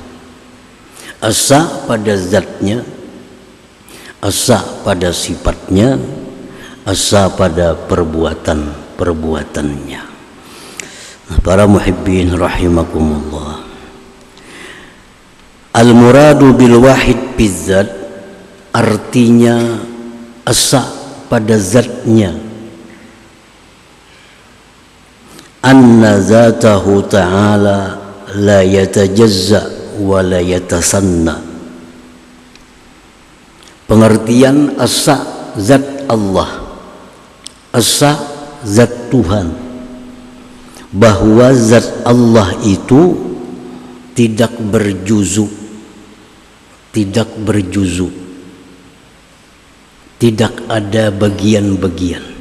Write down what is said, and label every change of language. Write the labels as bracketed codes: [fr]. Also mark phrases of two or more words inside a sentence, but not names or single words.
[id] Esa pada zatnya, esa pada sifatnya, asa pada perbuatan-perbuatannya. [ar] Para المحبين رحمكم الله, المراد بالواحد بالذات [bjn] artinya asa pada zatnya, [ar] أن ذاته تعالى لا يتجزأ ولا يتثنى. [bjn] Pengertian asa zat Allah, asa zat Tuhan, bahwa zat Allah itu tidak berjuzu, tidak berjuzu, tidak ada bagian-bagian.